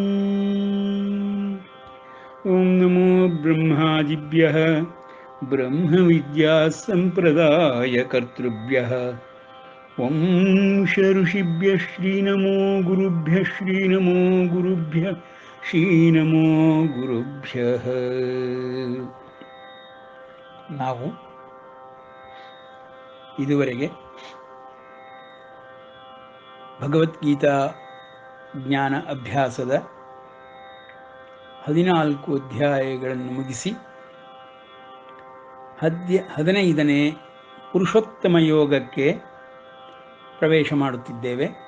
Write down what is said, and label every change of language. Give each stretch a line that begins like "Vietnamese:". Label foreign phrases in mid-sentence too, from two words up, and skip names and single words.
Sanskrit: ॐ नमो ब्रह्मादिभ्यः ब्रह्मविद्यासम्प्रदायकर्तृभ्यः वंश ऋषिभ्यः श्रीनमो गुरुभ्यः श्रीनमो गुरुभ्यः श्रीनमो गुरुभ्यः.
Kannada: ನಾವು ಇದುವರೆಗೆ ಭಗವದ್ಗೀತಾ ಜ್ಞಾನ ಅಭ್ಯಾಸದ 14 ಅಧ್ಯಾಯಗಳನ್ನು ಮುಗಿಸಿ 15ನೇ ಪುರುಷೋತ್ತಮ ಯೋಗಕ್ಕೆ ಪ್ರವೇಶ ಮಾಡುತ್ತಿದ್ದೇವೆ.